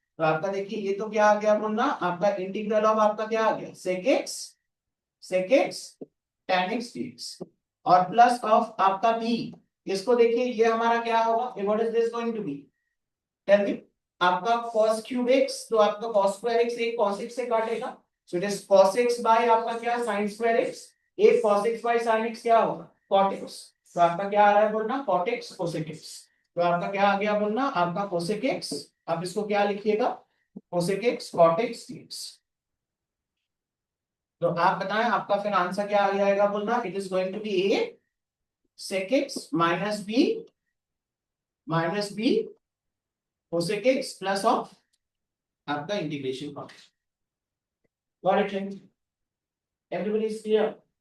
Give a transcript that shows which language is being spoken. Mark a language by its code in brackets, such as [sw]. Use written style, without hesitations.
[hi] तो आपका देखिए ये तो क्या आ गया बोलना, आपका इंटीग्रल ऑफ आपका क्या आ गया, sec x tan x dx, और प्लस ऑफ आपका b। इसको देखिए ये हमारा क्या होगा, [en] What is this going to be, tell me. [hi] आपका cos क्यूब x, तो आपका cos स्क्वायर x एक cos x से काटेगा, [en] so it is [hi] cos x bye आपका क्या, sin स्क्वायर x। एक cos x bye sin x क्या होगा, cot x। तो आपका क्या आ रहा है बोलना, cot x cosec x। तो आपका क्या आ गया बोलना, आपका cosec x। आप इसको क्या लिखिएगा, cosec x cot x dx। तो आप बताएं आपका फिर आंसर क्या आ जाएगा बोलना, [en] it is going to be [hi] a sec x minus b cosec x plus of आपका integration function. [en] Got it? Everybody is clear?